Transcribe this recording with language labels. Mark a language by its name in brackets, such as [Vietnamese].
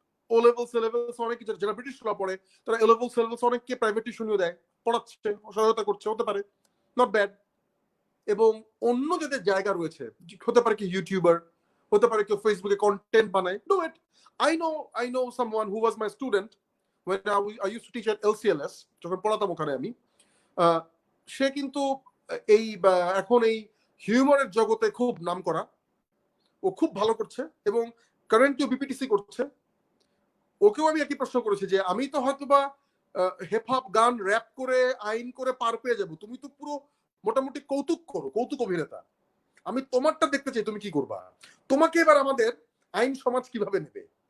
[Bangla] ও levels levels অনেকে যারা British ল পড়ে, তারা এ লেভেলস লেভেলস অনেককে প্রাইভেট টিউশনিও দেয়, পড়াচ্ছে, সহায়তা করছে, হতে পারে, নট ব্যাড। এবং অন্য যাদের জায়গা রয়েছে, হতে পারে কি ইউটিউবার, হতে পারে কেউ ফেসবুকে কন্টেন্ট বানায়, do it. [English] I know someone who was my student when I used to teach at LCLS, [Bangla] যখন পড়াতাম ওখানে আমি। সে কিন্তু এই এখন এই হিউমারের জগতে খুব নাম করা, ও খুব ভালো করছে এবং কারেন্টলি বিপিটিসি করছে। ওকেও আমি একই প্রশ্ন করেছি যে আমি তো হয়তোবা হিপ হপ গান র্যাপ করে আইন করে পার পেয়ে যাবো, তুমি তো পুরো মোটামুটি কৌতুক করো, কৌতুক অভিনেতা, আমি তোমারটা দেখতে চাই, তুমি কি করবা, তোমাকে এবার আমাদের আইন সমাজ কিভাবে নেবে।